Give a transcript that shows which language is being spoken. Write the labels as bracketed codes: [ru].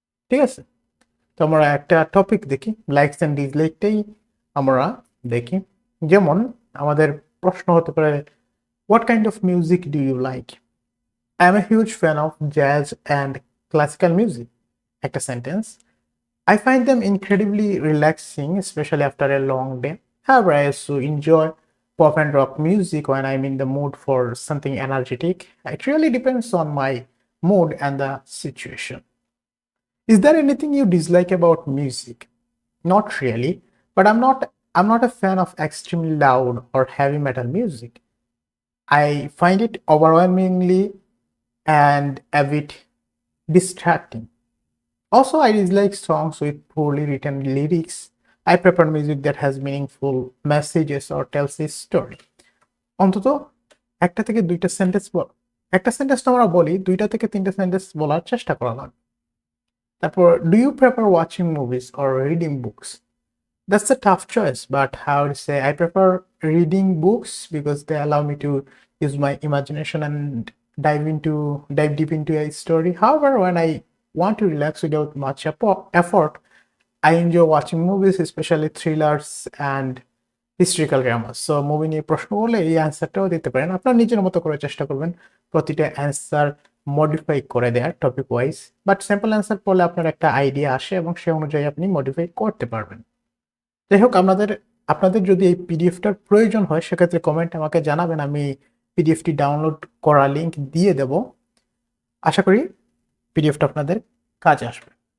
[bn] ঠিক আছে, তো আমরা একটা টপিক দেখি, লাইকস অ্যান্ড ডিসলাইকটাই আমরা দেখি। [en] যেমন আমাদের প্রশ্ন হতে পারে, what kind of music do you like. I am a huge fan of jazz and classical music, [bn] একটা sentence. [en] I find them incredibly relaxing, especially after a long day. However, I also enjoy pop and rock music when I'm in the mood for something energetic. It really depends on my mood and the situation. Is there anything you dislike about music? Not really, but I'm not a fan of extremely loud or heavy metal music. I find it overwhelmingly and a bit distracting. Also, I dislike songs with poorly written lyrics. I prefer music that has meaningful messages or tells a story. [bn] অন্তত একটা থেকে দুইটা sentence একটা sentence তো আমরা বলি, 2টা থেকে 3টা সেন্টেন্স বলার চেষ্টা করা লাগবে। [en] তারপর, do you prefer watching movies or reading books? That's a tough choice, but I would say I prefer reading books because they allow me to use my imagination and dive deep into a story. However, when I want to relax without much effort, I enjoy watching movies, especially thrillers and historical dramas. [bn] So movie নিয়ে প্রশ্ন করলে এই অ্যান্সারটাও দিতে পারেন। আপনার নিজের মতো করে চেষ্টা করবেন প্রতিটা অ্যান্সার মডিফাই করে দেওয়ার topic wise, but simple answer পড়লে আপনার একটা আইডিয়া আসে এবং সে অনুযায়ী আপনি মডিফাই করতে পারবেন। যাই হোক, আপনাদের যদি এই পিডিএফটার প্রয়োজন হয় সেক্ষেত্রে কমেন্টে আমাকে জানাবেন, আমি পিডিএফটি ডাউনলোড করার লিংক দিয়ে দেব। আশা করি পিডিএফটা আপনাদের কাজে আসবে।